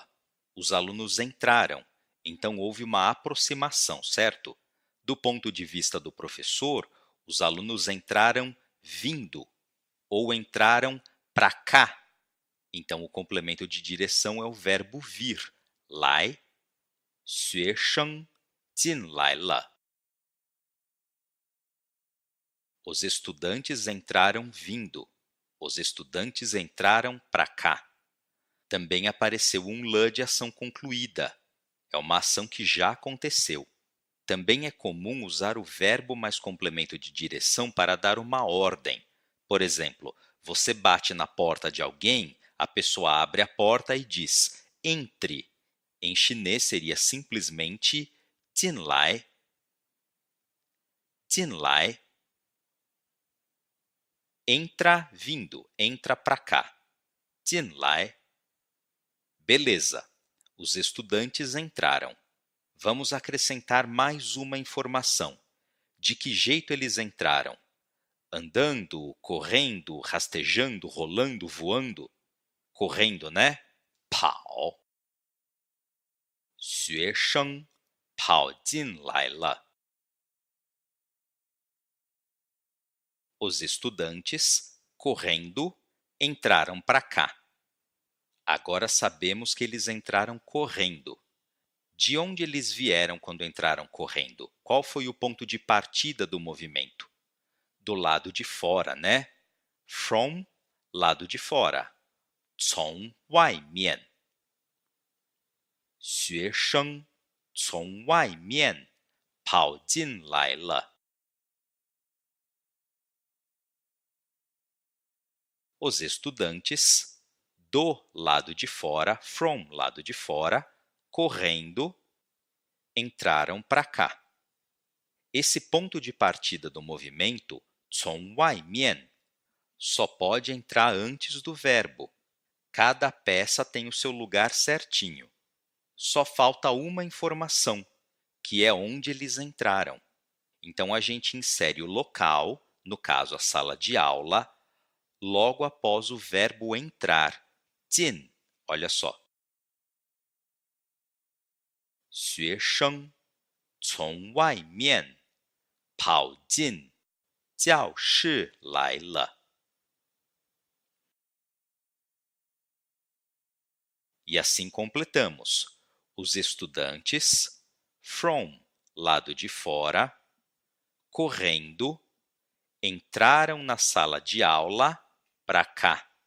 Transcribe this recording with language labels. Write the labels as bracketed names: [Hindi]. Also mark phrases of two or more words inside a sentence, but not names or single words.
[Portuguese] Os alunos entraram, então houve uma aproximação, certo? Do ponto de vista do professor, os alunos entraram vindo ou entraram para cá. Então, o complemento de direção é o verbo vir, [Chinese] 来, 学生进来了. [Portuguese] Os estudantes entraram vindo. Os estudantes entraram para cá. Também apareceu um l de ação concluída. É uma ação que já aconteceu. Também é comum usar o verbo mais complemento de direção para dar uma ordem. Por exemplo, você bate na porta de alguém, a pessoa abre a porta e diz entre. Em chinês seria simplesmente 进来. [Chinese] 进来. [Portuguese] Entra vindo, entra para cá. [Chinese] 进来. [Portuguese] Beleza, os estudantes entraram. Vamos acrescentar mais uma informação. De que jeito eles entraram? Andando, correndo, rastejando, rolando, voando? Correndo, né? [Chinese] 跑. 学生跑进来了. [Portuguese] Os estudantes, correndo, entraram para cá. Agora sabemos que eles entraram correndo. De onde eles vieram quando entraram correndo? Qual foi o ponto de partida do movimento? Do lado de fora, né? From, lado de fora. [Chinese] 从外面. 学生从外面跑进来了. [Portuguese] Os estudantes, do lado de fora, from, lado de fora, correndo, entraram para cá. Esse ponto de partida do movimento, [Chinese] 从外面, [Portuguese] só pode entrar antes do verbo. Cada peça tem o seu lugar certinho. Só falta uma informação, que é onde eles entraram. Então, a gente insere o local, no caso a sala de aula, logo após o verbo entrar, 进. Olha só. [Chinese] 学生从外面跑进教室来了. [Portuguese] E assim completamos. Os estudantes, from, lado de fora, correndo, Entraram na sala de aula pra cá.